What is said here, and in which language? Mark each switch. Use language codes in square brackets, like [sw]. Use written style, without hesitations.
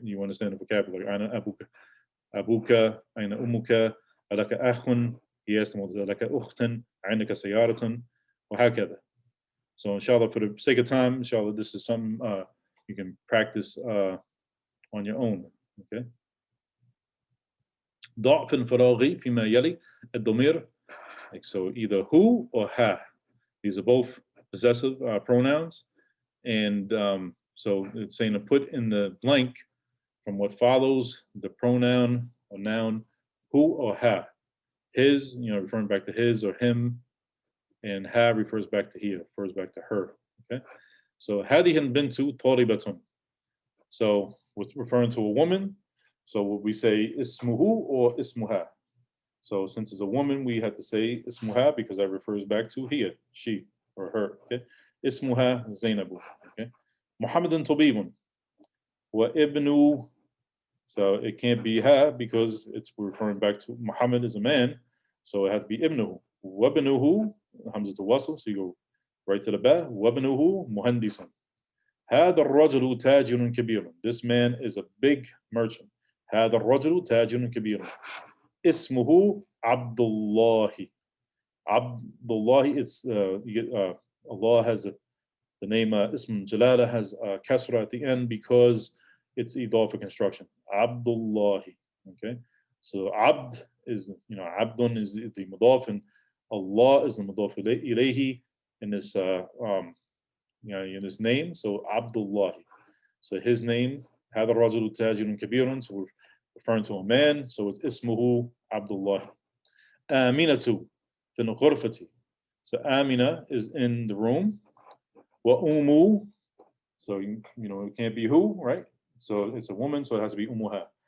[en] You understand the vocabulary. [ar] Aina abuka, aina umuka, alaka akhun. [en] He asked him, [ar] alaka ukhtan, ainaka sayaratan, or hakada. [en] So inshallah, for the sake of time, inshallah, this is something you can practice on your own. Okay. [ar] ضع في الفراغ فيما يلي الضمير. [en] Like, so either who or ha. These are both possessive pronouns. And so it's saying to put in the blank from what follows the pronoun or noun who or ha. His, referring back to his or him. And ha refers back to he, refers back to her. Okay. So [ar] هذه البنت طالبة. [en] So we're referring to a woman. So would we say ismuhu or ismuha? So since it's a woman, we have to say ismuha because that refers back to here, she or her. [ar] Okay. Ismuha Zainabu. Okay. Muhammadan tabibun. Wa ibnu. [en] So it can't be ha because it's referring back to Muhammad is a man. So it had to be ibnuhu. [ar] Wa ibnuhu, [en] hamza to wasl. So you go right to the ba. [ar] Wa ibnuhu muhandisan. هذا الرجل تاجر كبير. [en] This man is a big merchant. [ar] هذا الرجل تاجر كبير. اسمه عبد الله. عبد الله. [en] It's Allah has the name Ism Jalala has kasra at the end because it's idafa construction. Abdullahi. Okay, so Abd is Abdun is the mudaf, and Allah is the mudaf ilayhi in this in his name. So Abdullah. So his name, [ar] هذا الرجل تاجر كبير. [en] So we're referring to a man. So it's [ar] اسمه [en] Abdullah. [ar] آمنة في الغرفة. [en] So Amina is in the room. [ar] وأمو. [en] So it can't be who, right? So it's a woman, so it has to be [ar] أمها.